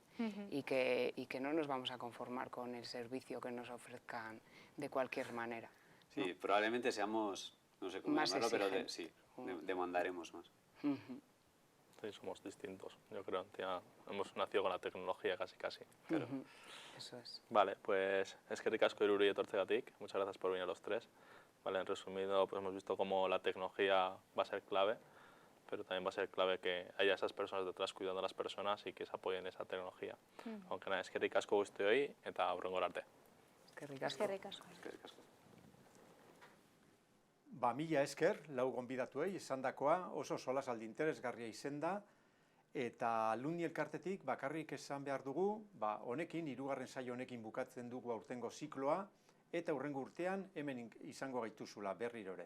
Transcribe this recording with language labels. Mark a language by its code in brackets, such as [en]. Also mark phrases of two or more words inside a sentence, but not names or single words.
[es] Y que no nos vamos a conformar con el servicio que nos ofrezcan de cualquier manera, ¿no? Sí, probablemente seamos, no sé cómo más llamarlo, pero exigentes. demandaremos más. Sí, somos distintos, yo creo. Hemos nacido con la tecnología casi. Pero... Eso es. Vale, pues [eu] eskerrik asko Iruri etortzegatik. [es] Muchas gracias por venir a los tres. Vale, en resumido, pues hemos visto cómo la tecnología va a ser clave, pero también va a ser clave que haya esas personas detrás cuidando a las personas y que se apoyen esa tecnología. Aunque nada, [eu] eskerrik asko guztioi eta hurrengora arte. Eskerrik asko. Eskerrik asko. Ba, mila esker, lau gonbidatuei, esandakoa oso solasaldi interesgarria izen da, eta Alumni Elkartetik bakarrik esan behar dugu, honekin, hirugarren saio honekin bukatzen dugu aurtengo zikloa, eta hurrengo urtean hemen izango gaituzula berriro ere.